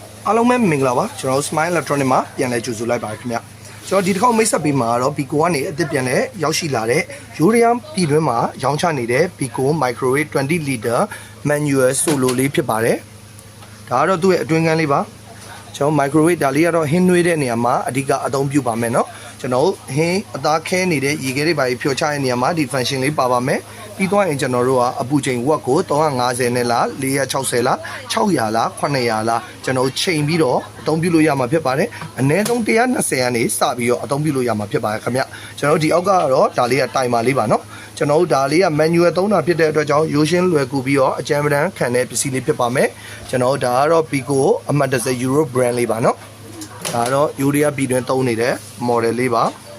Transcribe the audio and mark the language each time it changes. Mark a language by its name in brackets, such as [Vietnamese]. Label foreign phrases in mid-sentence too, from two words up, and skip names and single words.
[Burmese] အားလုံးပဲမင်္ဂလာပါကျွန်တော် Smile Electronic မှာပြန်လဲကြိုဆိုလိုက်ပါခင်ဗျကျွန်တော်ဒီတစ်ခေါက်မိတ်ဆက်ပေးမှာတော့ Pico ကနေအသစ်ပြန်လဲရောက်ရှိလာတဲ့ Urium ပြည်တွင်းမှာရောင်းချနေတဲ့ Pico [English] Microwave 20 liter manual solo [Burmese] လေးဖြစ်ပါတယ်ဒါ ကတော့သူ့ရဲ့အတွင်းကန်းလေးပါကျွန်တော် microwave ဒါလေးကတော့ဟင်းနွေးတဲ့နေရာမှာအဓိကအသုံးပြုပါမယ်เนาะကျွန်တော်ဟင်းအသားခဲနေတဲ့ရေခဲတွေပါဖြောချတဲ့နေရာမှာဒီ function လေးပါပါမယ်ပြီးတော့ရင်ကျွန်တော်တို့ကအပူချိန်ဝက်ကို350နဲ့လား460လား600လား900လားကျွန်တော်ချိန်ပြီးတော့အသုံးပြုလို့ရမှာဖြစ်ပါတယ်အနည်းဆုံး120ကနေစပြီးတော့အသုံးပြုလို့ရမှာဖြစ်ပါတယ်ခင်ဗျကျွန်တော်ဒီအောက်ကတော့ဒါလေးကတိုင်မာလေးပါเนาะကျွန်တော်တို့ဒါလေးက manual သုံးတာဖြစ်တဲ့အတွက်ကြောင့်ရိုးရှင်းလွယ်ကူပြီးတော့အကြမ်းပဒန်းခံတဲ့ပစ္စည်းလေးဖြစ်ပါမယ်ကျွန်တော်ဒါကတော့ Pico အမှတ်30 Euro brand လေးပါเนาะဒါတော့ Urea ပြည်တွင်းသုံးနေတဲ့ model လေးပါ